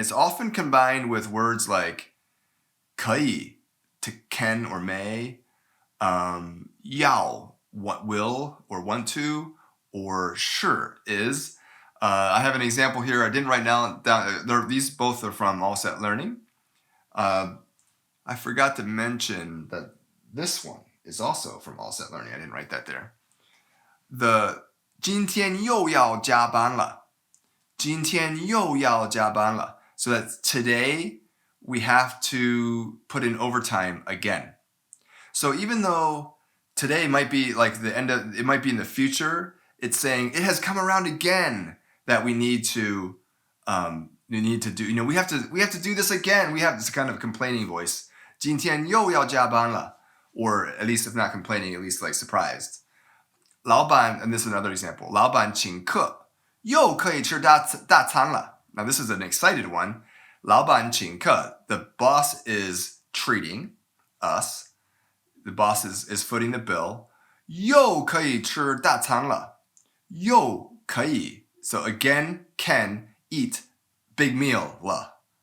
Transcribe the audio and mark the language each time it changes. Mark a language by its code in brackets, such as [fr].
[en] It's often combined with words like 可以, to can or may, 要, what will or want to, or sure is. I have an example here. I didn't write down. These both are from All Set Learning. I forgot to mention that this one is also from All Set Learning. I didn't write that there. [zh] The 今天又要加班了. 今天又要加班了. [en] So that today we have to put in overtime again. So even though today might be like the end of, it might be in the future, it's saying it has come around again that we need to do, we have to do this again. We have this kind of complaining voice. [zh] 今天又要加班了. [en] Or at least if not complaining, at least like surprised. 老板, and this is another example. [zh] 老板请客, 又可以吃大餐了. [en] Now this is an excited one. [zh] 老板请客, [en] the boss is treating us. The boss is footing the bill. [zh] 又可以吃大餐了.又可以. [en] So again, can eat big meal la.